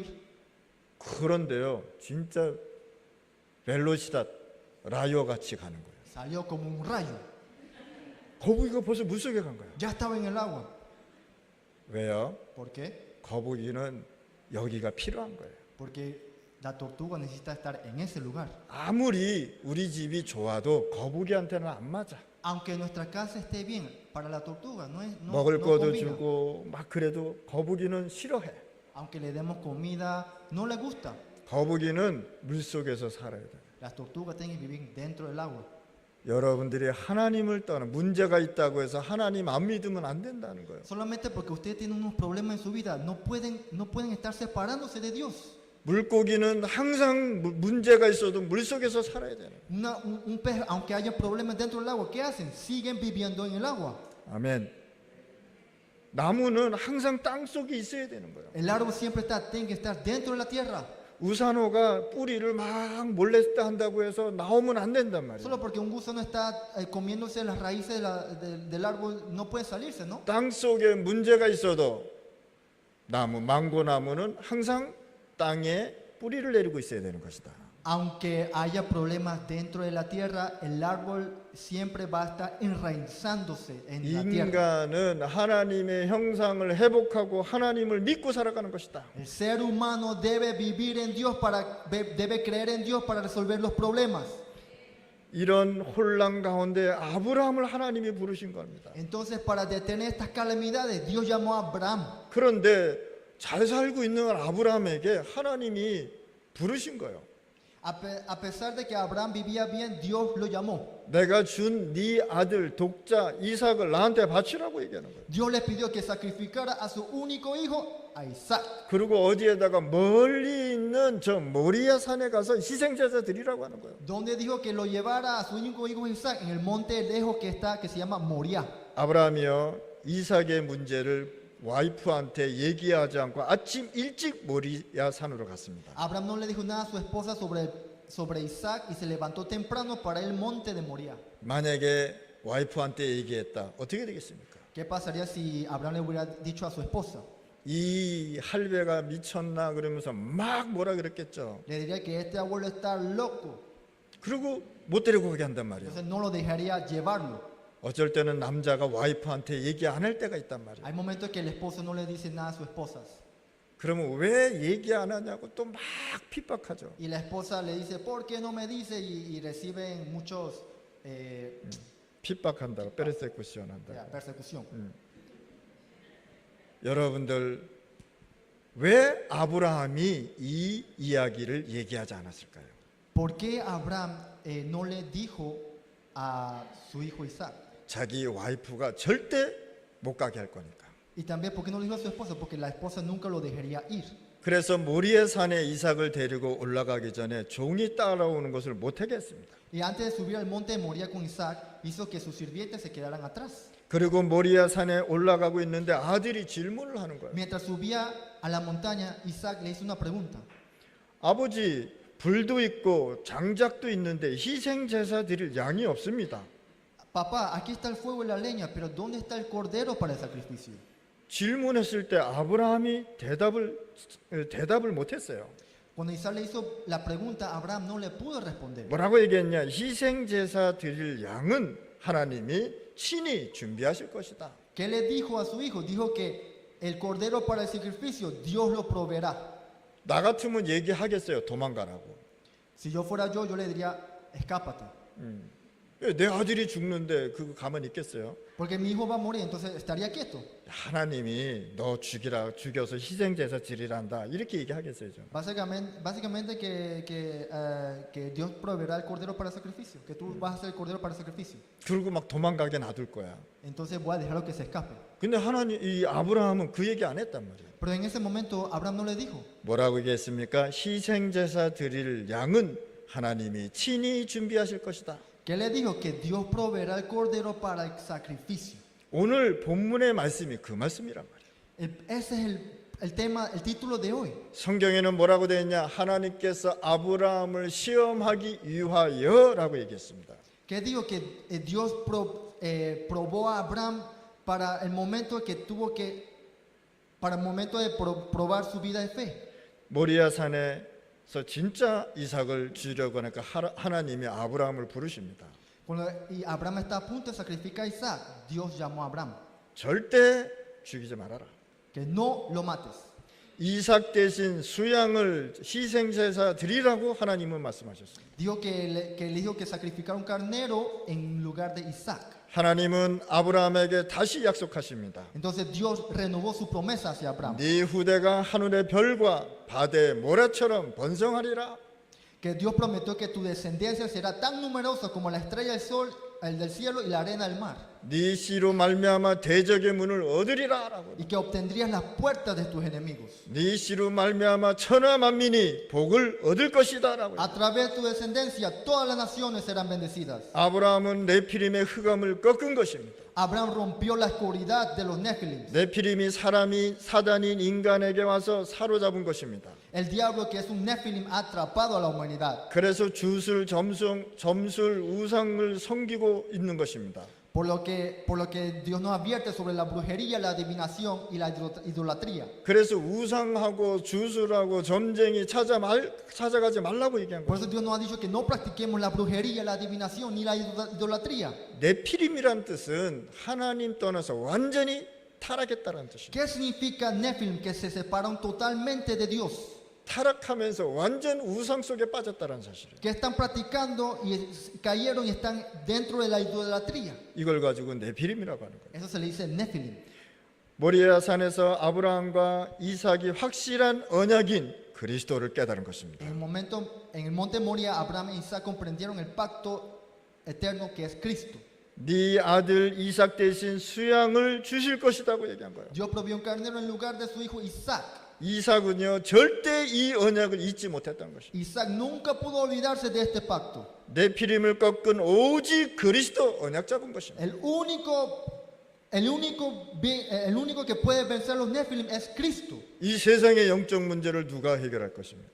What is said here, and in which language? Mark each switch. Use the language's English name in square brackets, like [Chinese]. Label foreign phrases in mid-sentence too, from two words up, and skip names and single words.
[Korean] 그런데요, 진짜 [Spanish] velocidad rayo [Korean] 같이 가는 거예요. [Spanish] Salió como un rayo. [Korean] 거북이가 벌써 물속에 간 거예요. [Spanish] Ya estaba en el agua. [Korean] 왜요? [Spanish] ¿Por qué? [Korean] 거북이는 여기가 필요한 거예요. [Spanish] Porque la tortuga necesita estar en ese lugar. [Korean] 아무리 우리 집이 좋아도 거북이한테는 안 맞아. [Spanish] Aunque nuestra casa esté bien, para la tortuga no [Korean] 먹을 거도 [Spanish] combina. [Korean] 주고 막 그래도 거북이는 싫어해. [Spanish] Aunque le demos comida, no le gusta. [Korean] 거북이는 물속에서 살아야 돼. [Spanish] Las tortugas tienen que vivir dentro del agua. [Korean] 여러분들이 하나님을 떠나 문제가 있다고 해서 하나님 안 믿으면 안 된다는 거예요. [Spanish] Solamente porque ustedes tienen unos problemas en su vida, no pueden estar separándose de Dios. [Korean] 물고기는 항상 문제가 있어도 물속에서 살아야 되는 거예요. [Spanish] Un pez, aunque haya problemas dentro del agua, ¿qué hacen? Siguen viviendo en el agua. [Korean] 아멘. 나무는 항상 땅 속에 있어야 되는 거예요. [Spanish] El árbol siempre tiene que estar dentro de la tierra. [Korean] 우산호가 뿌리를 막 몰래 한다고 해서 나오면 안 된단 말이에요. [Spanish] Solo porque un gusano está comiéndose las raíces del árbol, no puede salirse, ¿no? [Korean] 땅 속에 문제가 있어도 망고나무는 항상 땅에 뿌리를 내리고 있어야 되는 것이다. [Spanish] Aunque haya problemas dentro de la tierra, el árbol siempre va a estar enraizándose en la tierra. [Korean] 인간은 하나님의 형상을 회복하고 하나님을 믿고 살아가는 것이다. [Spanish] El ser humano debe vivir en Dios debe creer en Dios para resolver los problemas. [Korean] 이런 혼란 가운데 아브라함을 하나님이 부르신 겁니다. [Spanish] Entonces, para detener estas calamidades, Dios llamó a Abraham. [Korean] 그런데 잘 살고 있는 아브라함에게 하나님이 부르신 거예요. [Spanish] A pesar de que Abraham vivía bien, Dios lo llamó. [Korean] 내가 준 네 아들 독자 이삭을 나한테 바치라고 얘기하는 거예요. [Spanish] Dios le pidió que sacrificara a su único hijo, a Isaac. [Korean] 그리고 어디에다가 멀리 있는 저 모리아 산에 가서 희생제사 드리라고 하는 거예요. [Spanish] Donde dijo que lo llevara a su único hijo Isaac en el monte lejos que se llama Moriah. [Korean] 아브라함이요 이삭의 문제를 와이프한테 얘기하지 않고 아침 일찍 모리아 산으로 갔습니다. [Spanish] Abraham no le dijo nada a su esposa sobre Isaac y se levantó temprano para el monte de Moriah. [Korean] 만약에 와이프한테 얘기했다. 어떻게 되겠습니까? [Spanish] ¿Qué pasaría si Abraham le hubiera dicho a su esposa? [Korean] 이 할배가 미쳤나 그러면서 막 뭐라 그랬겠죠. [Spanish] Le diría que este abuelo está loco. [Korean] 그리고 못 데리고 가게 한단 말이에요. [Spanish] Entonces no lo dejaría llevarlo. [Korean] 어쩔 때는 남자가 와이프한테 얘기 안 할 때가 있단 말이에요. [Spanish] Hay momentos que el esposo no le dice nada a sus esposas. [Korean] 그러면 왜 얘기 안 하냐고 또 막 핍박하죠. [Spanish] Y la esposa le dice, ¿por qué no me dice? Y reciben muchos [Korean] 핍박한다고 페르세쿠션 한다고. [Spanish] persecución. [Korean] 여러분들 왜 아브라함이 이 이야기를 얘기하지 않았을까요? [Spanish] ¿Por qué Abraham no le dijo a su hijo Isaac? [Korean] 자기 와이프가 절대 못 가게 할 거니까. [Spanish] Y también, ¿por qué no le dijo a su esposa? Porque la esposa nunca lo dejaría ir. [Korean] 그래서 모리아 산에 이삭을 데리고 올라가기 전에 종이 따라오는 것을 못하게 했습니다. [Spanish] Y antes de subir al monte de Moriah con Isaac, hizo que sus sirvientes se quedaran atrás. [Korean] 그리고 모리아 산에 올라가고 있는데 아들이 질문을 하는 거예요. [Spanish] Mientras subía a la montaña, Isaac le hizo una pregunta. [Korean] 아버지, 불도 있고 장작도 있는데 희생 제사 드릴 양이 없습니다. [Spanish] Papá, aquí está el fuego y la leña, pero ¿dónde está el cordero para el sacrificio? [Korean] 질문했을 때 아브라함이 대답을 못했어요. [Spanish] Cuando Isaac le hizo la pregunta, Abraham no le pudo responder. [Korean] 뭐라고 얘기했냐? 희생 제사 드릴 양은 하나님이 친히 준비하실 것이다. [Spanish] ¿Qué le dijo a su hijo? Dijo que el cordero para el sacrificio, Dios lo proveerá. [Korean] 나 같으면 얘기하겠어요. 도망가라고. [Spanish] Si yo fuera yo le diría, escápate. [Korean] 내 아들이 죽는데 그거 가만히 있겠어요? [Spanish] Porque mi hijo va a morir, entonces estaría quieto. [Korean] 하나님이 너 죽여서 희생 제사 드리란다. 이렇게 얘기하겠어요. 저. [Spanish] Básicamente que Dios proveerá el cordero para el sacrificio, que tú vas a hacer el cordero para el sacrificio. [Korean] 그리고 막 도망가게 놔둘 거야. [Spanish] Entonces voy a dejarlo que se escape. [Korean] 근데 이 아브라함은 그 얘기 안 했단 말이에요. [Spanish] Pero en ese momento Abraham no le dijo. [Korean] 뭐라고 얘기했습니까? 희생 제사 드릴 양은 하나님이 친히 준비하실 것이다. [Spanish] ¿Qué le dijo? Que Dios proveerá el cordero para el sacrificio. [Korean] 오늘 본문의 말씀이 그 말씀이란 말이에요. [Spanish] Ese es el tema, el título de hoy. [Korean] 성경에는 뭐라고 되어 있냐? 하나님께서 아브라함을 시험하기 위하여라고 얘기했습니다. [Spanish] ¿Qué dijo? Que Dios probó a Abraham para el momento para el momento de probar su vida de fe. [Korean] 모리아 산에서 진짜 이삭을 주려고 하니까 하나님이 아브라함을 부르십니다. [Spanish] Cuando Abraham está a punto de sacrificar a Isaac, Dios llamó a Abraham. [Korean] 절대 죽이지 말아라. [Spanish] Que no lo mates. [Korean] 이삭 대신 수양을 희생제사 드리라고 하나님은 말씀하셨습니다. [Spanish] Dijo que le dijo que sacrificara un carnero en lugar de Isaac. [Korean] 하나님은 아브라함에게 다시 약속하십니다. [Spanish] Entonces Dios renovó su promesa hacia Abraham. [Korean] 네 후대가 하늘의 별과 바다의 모래처럼 번성하리라. [Spanish] Que Dios prometió que tu descendencia será tan numerosa como la estrella del sol, el del cielo y la arena del mar. [Korean] 네 씨로 말미암아 대적의 문을 얻으리라라고. [Spanish] Y que obtendrías las puertas de tus enemigos. [Korean] 네 씨로 말미암아 천하 만민이 복을 얻을 것이다라고. [Spanish] A través de tu descendencia todas las naciones serán bendecidas. [Korean] 아브라함은 네피림의 흑암을 꺾은 것입니다. [Spanish] Abraham rompió la oscuridad de los Nephilim. [Korean] 네피림이 사단인 인간에게 와서 사로잡은 것입니다. [Spanish] El diablo que es un Nephilim ha atrapado a la humanidad. [Korean] 그래서 점술 우상을 섬기고 있는 것입니다. [Spanish] Por lo que Dios nos advierte sobre la brujería, la adivinación y la idolatría. [Korean] 그래서 우상하고 주술하고 점쟁이 찾아가지 말라고 얘기한 [Spanish] Por [Korean] 거예요. [Spanish] eso Dios nos ha dicho que no practiquemos la brujería, la adivinación ni la idolatría. [Korean] 네피림이란 뜻은 하나님 떠나서 완전히 타락했다는 뜻이에요. [Spanish] ¿Qué significa Nephilim? Que se separaron totalmente de Dios. [Korean] 타락하면서 완전 우상 속에 빠졌다는 사실이에요. [Spanish] Que están practicando y cayeron y están dentro de la idolatría. [Korean] 이걸 가지고 네피림이라고 하는 거예요. [Spanish] Eso se le dice Nephilim. [Korean] 모리아 산에서 아브라함과 이삭이 확실한 언약인 그리스도를 깨달은 것입니다. [Spanish] En el monte Moria, Abraham e Isaac comprendieron el pacto eterno que es Cristo. [Korean] 네 아들 이삭 대신 수양을 주실 것이라고 얘기한 거예요. [Spanish] Dios proveyó un carnero en lugar de su hijo Isaac. [Korean] 이삭은요 절대 이 언약을 잊지 못했던 것입니다. [Spanish] Isaac nunca pudo olvidarse de este pacto. [Korean] 네피림을 꺾은 오직 그리스도 언약 잡은 것입니다. [Spanish] El único que puede vencer los Nephilim es Cristo. [Korean] 이 세상의 영적 문제를 누가 해결할 것입니까?